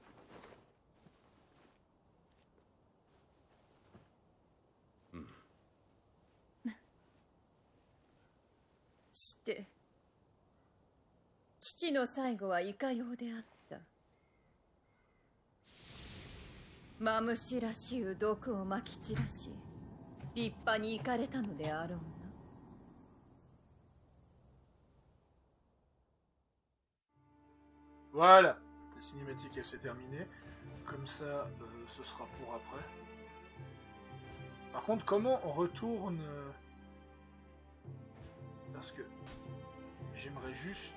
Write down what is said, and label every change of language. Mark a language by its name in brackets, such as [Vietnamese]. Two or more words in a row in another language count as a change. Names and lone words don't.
[Japanese] して父の最後はいかようであった。マムシらしゅう毒をまき散らし立派に行かれたのであろうな。 [French] Voilà. La cinématique, elle s'est terminée. Comme ça, ce sera pour après. Par contre, comment on retourne... Parce que j'aimerais juste...